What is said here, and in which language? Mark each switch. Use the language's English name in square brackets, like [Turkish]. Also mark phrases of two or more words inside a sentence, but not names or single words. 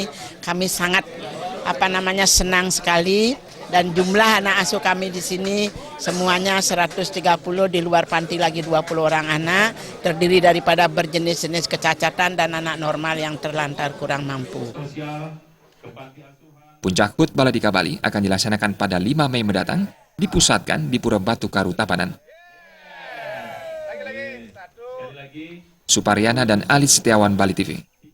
[Indonesian] Kami sangat senang sekali, dan jumlah anak asuh kami di sini semuanya 130, di luar panti lagi 20 orang anak, terdiri daripada berjenis-jenis kecacatan dan anak normal yang terlantar kurang mampu. Puncak HUT Baladika Bali akan dilaksanakan pada 5 Mei mendatang, dipusatkan di Pura Batu Karu Tabanan. Suparyana dan Alit Setiawan, Bali TV.